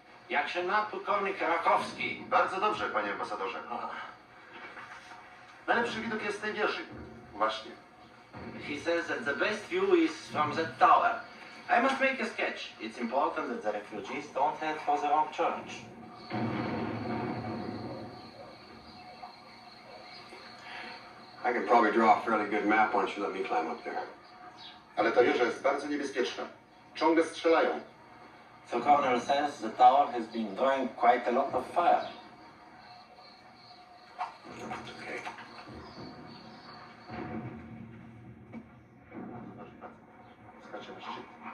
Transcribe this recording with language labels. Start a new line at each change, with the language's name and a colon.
Polish: Jak się ma pułkownik Rakowski? Bardzo dobrze, panie ambasadorze. Najlepszy widok jest z tej wieży. Właśnie.
English: He says that the best view is from that tower. I must make a sketch. It's important that the refugees don't head for the wrong church. I can probably draw a fairly good map once you let me climb up there.
Polish: Ale ta wieża jest bardzo niebezpieczna. Ciągle strzelają.
English: The colonel says the tower has been drawing quite a lot of fire. Okay.
Polish: Skaczę na szczyt.